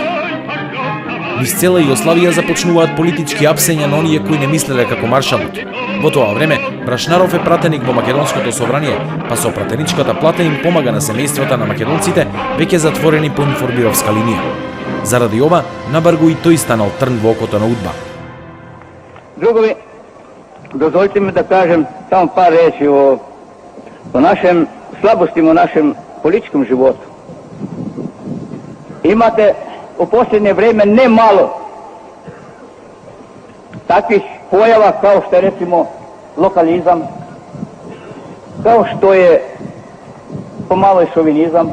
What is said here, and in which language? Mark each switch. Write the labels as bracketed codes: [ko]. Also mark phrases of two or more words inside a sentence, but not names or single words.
[mk] Низ цела Југославија започнуваат политички апсења на оние кои не мислеле како маршалот. Во тоа време, Брашнаров е пратеник во Македонското собрание, па со пратеничката плата им помага на семејствата на македонците, веќе затворени по информбировска линија. Заради ова, набар го и тој станал трн во окото на УДБА. [sr] Drugovi, dozvolite mi da kažem samo par reći o našem slabostima u našem političkom životu. Imate u posljednje vrijeme ne malo takvih pojava kao što je recimo lokalizam, kao što je pomalo i šovinizam.